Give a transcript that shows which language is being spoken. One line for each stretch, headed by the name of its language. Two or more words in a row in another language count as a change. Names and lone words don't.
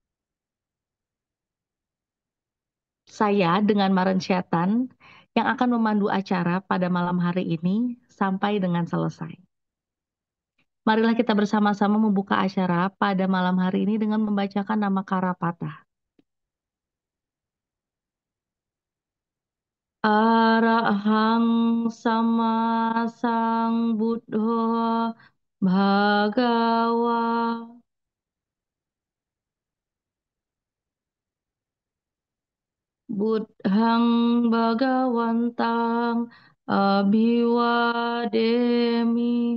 Indonesian: Saya dengan Maren Syatan yang akan memandu acara pada malam hari ini sampai dengan selesai. Marilah kita bersama-sama membuka acara pada malam hari ini dengan membacakan nama Karapata.
Pali: Arahang sama sang buddho bhagawa buddhang bhagawantang abhiwademi